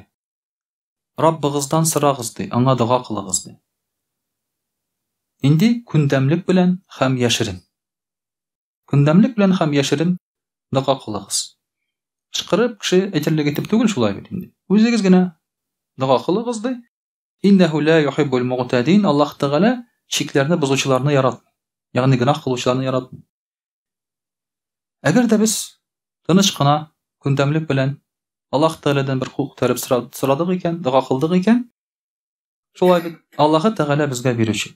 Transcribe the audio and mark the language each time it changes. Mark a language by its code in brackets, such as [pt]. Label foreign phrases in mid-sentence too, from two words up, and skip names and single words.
[tt] Раббыгыздан сорагыз ди, аңа дуга кылыгыз ди. Инде күндәмлек белән һәм яшерен. Күндәмлек белән һәм яшерен дуга кылыгыз. Шыкырып кеше әйтерлек итеп түгел, шулай бит инде. Үзегез генә дуга кылыгыз ди. [ar] إنه لا يحب المعتدين. [tt] Аллаһ Тәгалә шикләрне бозучыларны яратмый. Ягъни гынах кылучыларны яратмый. Әгәр дә без тыныч кына күндәмлек белән Аллаһ Тәгаләдән бер кул күтәреп сорадык икән, дуга кылдык икән, шулай бит Аллаһ Тәгалә безгә бирүче.